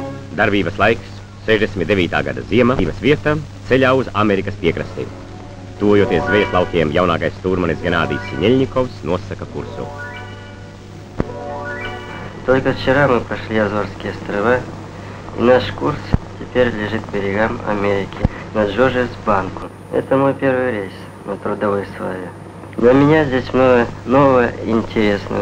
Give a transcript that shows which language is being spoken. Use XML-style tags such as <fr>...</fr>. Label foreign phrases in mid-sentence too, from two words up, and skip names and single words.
<lv>Darbības laiks 69. gada ziema, dzīves vieta ceļā uz Amerikas piekrasti. Tuvojoties zvejas laukiem, jaunākais stūrmanis Геннадий Синельниковs nosaka kursu.</lv> <ru>Только вчера мы прошли Азорские острова, и наш курс теперь лежит к берегам Америки, на Джорджес-Банку. Это мой первый рейс на трудовой славе. Для меня здесь много нового и интересного.</ru>